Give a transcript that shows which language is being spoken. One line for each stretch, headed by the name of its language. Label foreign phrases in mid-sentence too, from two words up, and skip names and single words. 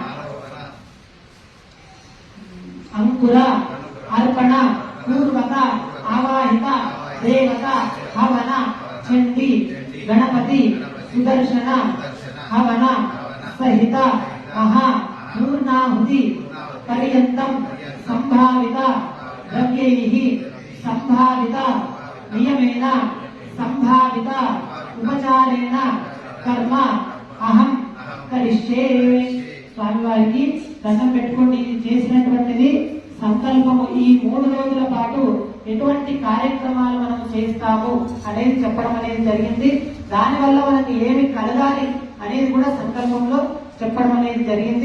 Sanskrit: अंकुर अर्पण पूर्वक आवाहित देवता हवन चंडी गणपति सुदर्शन हवन सहित महा पूर्णाहुति पर्यंतं संभावित द्रव्यैः संभावित नियमेन संभावित उपचारेण कर्म अहं करिष्ये।
Telugu: స్వామివారికి దండం పెట్టుకోండి. ఇది చేసినటువంటిది సంకల్పము. ఈ 3 రోజుల పాటు ఎటువంటి కార్యక్రమాలు మనం చేస్తాము అనేది చెప్పడం అనేది జరిగింది. దానివల్ల మనకి ఏమి కలగాలి అనేది కూడా సంకల్పంలో చెప్పడం అనేది జరిగింది.